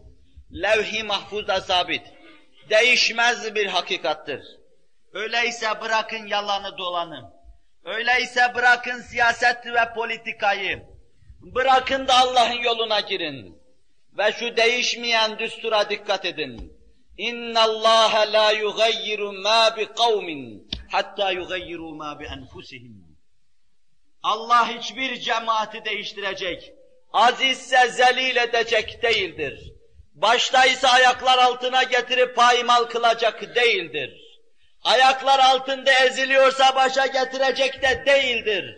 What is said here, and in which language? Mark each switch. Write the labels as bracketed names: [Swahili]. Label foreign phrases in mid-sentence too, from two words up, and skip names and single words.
[Turkish] Levh-i mahfuzda sabit, değişmez bir hakikattır. Öyleyse bırakın yalanı dolanı, öyleyse bırakın siyaset ve politikayı, bırakın da Allah'ın yoluna girin. Ve şu değişmeyen düstura dikkat edin. [Arabic] اِنَّ اللّٰهَ لَا يُغَيِّرُ مَا بِقَوْمٍ hatta يُغَيِّرُوا مَا بِأَنْفُسِهِمْ. [Turkish] Allah hiçbir cemaati değiştirecek, azizse zelil edecek değildir. Başta ise ayaklar altına getirip paymal kılacak değildir. Ayaklar altında eziliyorsa başa getirecek de değildir.